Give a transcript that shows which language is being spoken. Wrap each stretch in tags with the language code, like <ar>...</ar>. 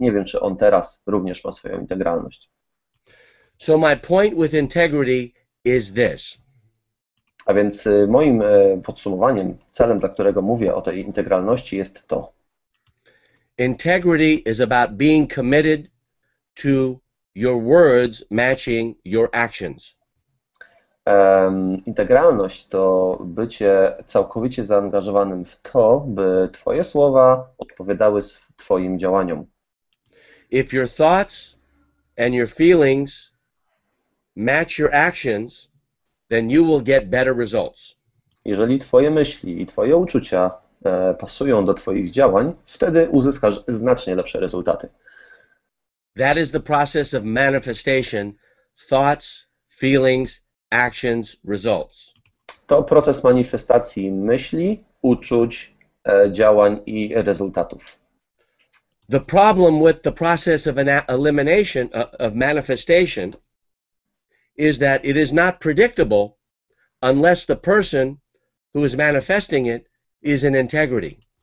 <pl>Nie wiem, czy on teraz również ma swoją integralność.</pl> <en>So my point with integrity is this.</en> <pl>A więc moim podsumowaniem, celem, dla którego mówię o tej integralności, jest to.</pl> <en>Integrity is about being committed to your words matching your actions.</en> <pl>Integralność to bycie całkowicie zaangażowanym w to, by Twoje słowa odpowiadały Twoim działaniom.</pl> <en>If your thoughts and your feelings match your actions, then you will get better results.</en> <pl>Jeżeli Twoje myśli i Twoje uczucia pasują do Twoich działań, wtedy uzyskasz znacznie lepsze rezultaty.</pl> <en>That is the process of manifestation, thoughts, feelings, actions, results.</en> <pl>To proces manifestacji myśli, uczuć, działań i rezultatów.</pl> <en>The problem with the process of an elimination of manifestation is that it is not predictable unless the person who is manifesting it is in integrity.</en>